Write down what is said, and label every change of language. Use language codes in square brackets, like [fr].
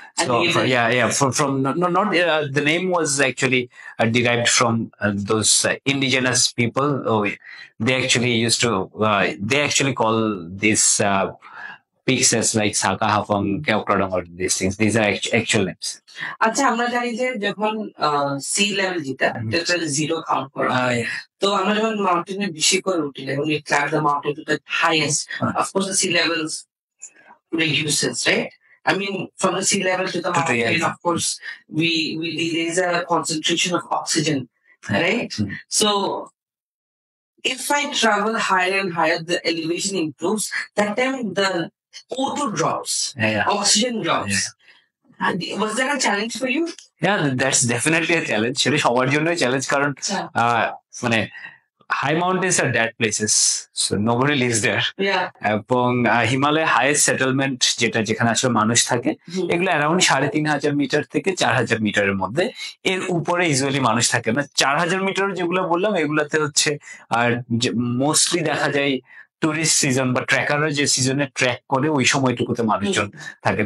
[en] So from not the name was actually derived from those indigenous people. They actually used to they actually call this peaks as like Saka, Hafang, Keokradong, or these things. These are actual names. [bn] আচ্ছা আমরা জানি যে যখন sea level যেটা zero count করা হয়, তো আমরা যখন মাউন্টেনে বেশি করে উঠি এবং [en] we climb the mountain to the highest, of course the sea levels reduces, right? I mean, from the sea level to the mountain, of course, there is a concentration of oxygen, right? So, if I travel higher and higher, the elevation improves. That time the O2 drops, oxygen drops. And was that a challenge for you? Yeah, that's definitely a challenge. [bn] সেটা সবার জন্যই challenge, কারণ মানে high mountains আর dad places, [en] So nobody lives there. [bn] এবং Himalaya highest settlement যেখানে আসলে মানুষ থাকে, এগুলো অ্যারাউন্ড 3,500 মিটার থেকে 4,000 মিটারের মধ্যে। এর উপরে ইউজুয়ালি মানুষ থাকে না। 4,000 মিটার যেগুলো বললাম এগুলাতে হচ্ছে আর মোস্টলি দেখা যায় টুরিস্ট সিজন বা ট্রেকাররা যে সিজনে ট্রেক করে ওই সময়টুকুতে মানুষজন থাকে।